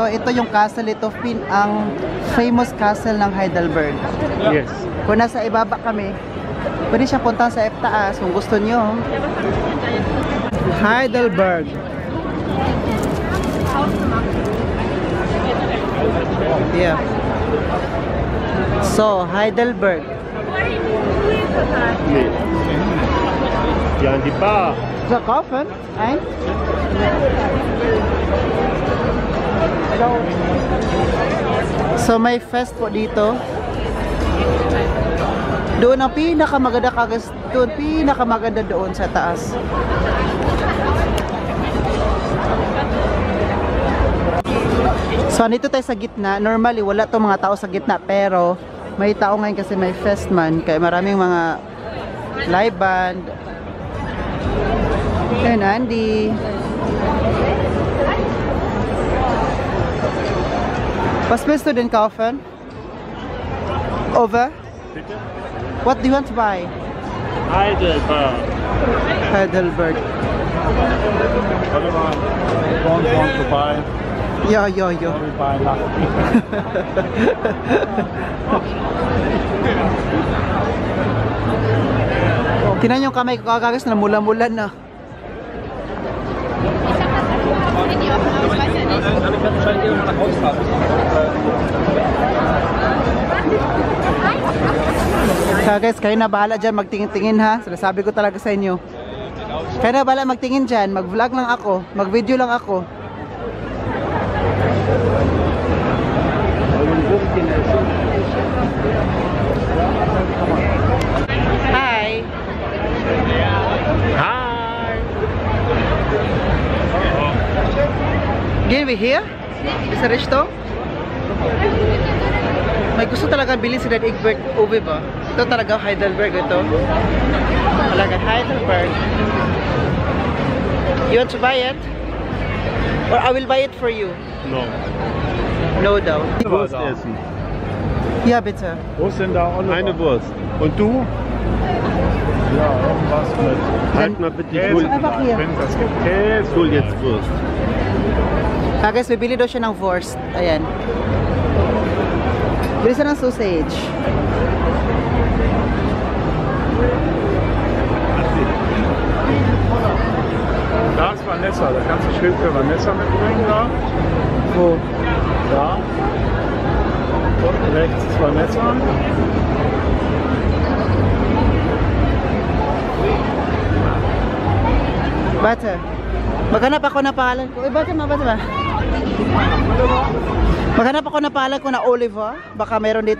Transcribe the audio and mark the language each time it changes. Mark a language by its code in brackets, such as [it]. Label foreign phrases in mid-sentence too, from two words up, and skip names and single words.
[tl] Ito yung castle, ito ang [en] famous castle [tl] ng Heidelberg. [en] Yes. [tl] Kung nasa ibaba kami, pwede siya punta sa taas kung gusto nyo. [en] Heidelberg. Yeah. So, Heidelberg. [de] Nee. Ja, in die Bar. So, kaufen? Ein? So, [tl] may fest po dito. Doon ang pinakamaganda kagas. Doon, pinakamaganda doon sa taas. So, nito tayo sa gitna. Normally, wala to mga tao sa gitna. Pero, may tao ngayon kasi may fest man. Kaya maraming mga live band. Ayun, Andy. [de] Was willst du denn kaufen? [en] Over? [de] Bitte? [en] What do you want to buy? Heidelberg. Heidelberg. [de] Warte mal. [en] Born to buy. Yo. We buy nothing. [tl] Tinan yung kamay ko kagagas na mula-mula na. Kaya guys, kayo na bahala dyan magtingin-tingin ha. Sinasabi ko talaga sa inyo. Kayo na bahala magtingin dyan. Mag-vlog lang ako. Mag-video lang ako. [en] Hi! Hi! [de] Gehen wir hier? [tl] Sa Richtung? May gusto talaga bilhin si Dad Egbert Uwe ba? Ito talaga Heidelberg ito. Talaga Heidelberg. [en] You want to buy it? Or I will buy it for you? No. No doubt. [de] Wurst essen. Ja, bitte. Wo ist denn da Oliver? Eine Wurst. Und du? Ja, irgendwas mit Halt mal bitte, ich Käse. hol, Einfach hier. Wenn es gibt Käse. ich hol jetzt Wurst. [tl] Guys, bibili daw siya ng wurst. Ayan. Bili siya ng sausage. [de] Da ist Vanessa. Da kannst du Schild für Vanessa mitbringen. Da. Wo? Da. Unten rechts ist Vanessa. [tl] Bata. Maghanap ako na pangalan ko. Bata ba? Maghanap ako na pangalan ko na Oliver. Baka meron dito.